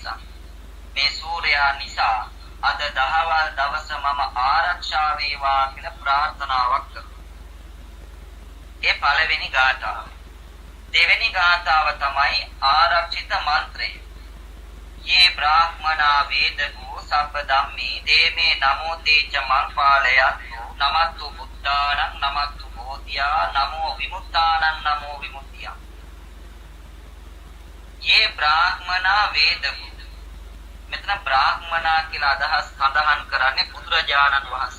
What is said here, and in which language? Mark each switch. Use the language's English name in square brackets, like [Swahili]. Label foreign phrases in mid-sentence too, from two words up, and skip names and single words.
[Sinhala] මේ සූර්යා නිසා අද දහවල් දවස මම ආරක්ෂා වේවා කියලා ප්‍රාර්ථනාවක් කරනවා. ඒ පළවෙනි ගාථාව. දෙවෙනි ගාථාව තමයි ආරක්ෂිත මන්ත්‍රය. [Pali] යේ බ්‍රාහ්මනා වේදගෝ සබ්බ ධම්මේ දේමේ නමෝ තේච මං පාලයන්තු නමත්තු බුද්ධානං නමත්තු බෝධියා නමෝ විමුක්තානං නමෝ විමුක්තියා. යේ බ්‍රාහ්මනා වේදගෝ, [Sinhala] මෙතන බ්‍රාහ්මනා කියලා අදහස් සඳහන් කරන්නේ බුදුරජාණන් වහන්සේ.